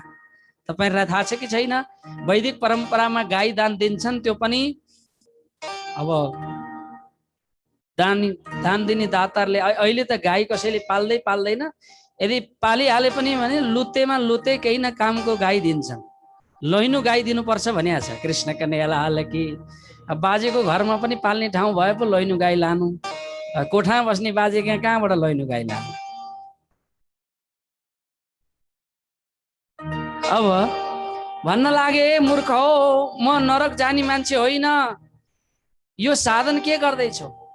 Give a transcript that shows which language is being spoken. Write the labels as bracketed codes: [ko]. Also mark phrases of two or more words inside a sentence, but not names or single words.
[ne] तपाईहरुलाई थाहा छ कि छैन? वैदिक परम्परामा गाई दान दिन्छन्, त्यो पनि अब दान दिने दातारले। अहिले त गाई कसैले पाल्दैन, यदि पालिहाले पनि भने लुतेमा लुते केही न कामको गाई दिन्छन्। लैनु गाई दिनुपर्छ भनिया छ कृष्ण कन्हैया लाल की। अब बाजेको घरमा पनि पाल्ने ठाउँ भए पो लैनु गाई लानु, कोठामा बस्ने बाजे कहाँबाट लैनु गाई लानु? अब भन्न लागे, मूर्ख हो, म नरक जाने मान्छे होइन, यो साधन के गर्दैछौ?